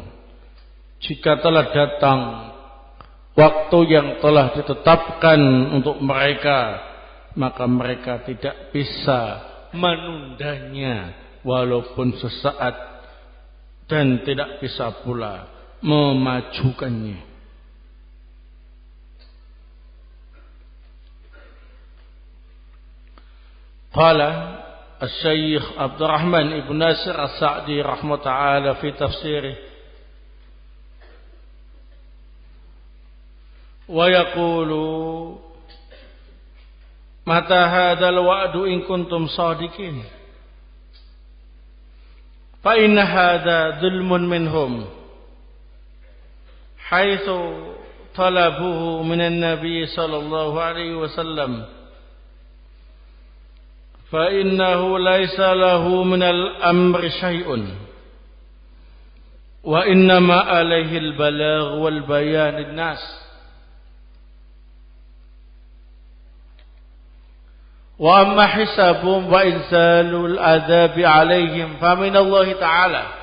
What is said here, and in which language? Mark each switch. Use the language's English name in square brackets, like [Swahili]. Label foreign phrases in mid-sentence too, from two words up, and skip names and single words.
[Indonesian] Jika telah datang waktu yang telah ditetapkan untuk mereka, maka mereka tidak bisa menundanya walaupun sesaat, dan tidak bisa pula memajukannya. [Arabic] قال الشيخ عبد الرحمن بن ناصر السعدي رحمه الله تعالى في تفسيره ويقول متى هذا الوعد إن كنتم صادقين فإن هذا ظلم منهم حيث طلبوه من النبي صلى الله عليه وسلم فإنه ليس له من الأمر شيء وإنما عليه البلاغ والبيان للناس. وأما حسابهم وإنزال العذاب عليهم فمن الله تعالى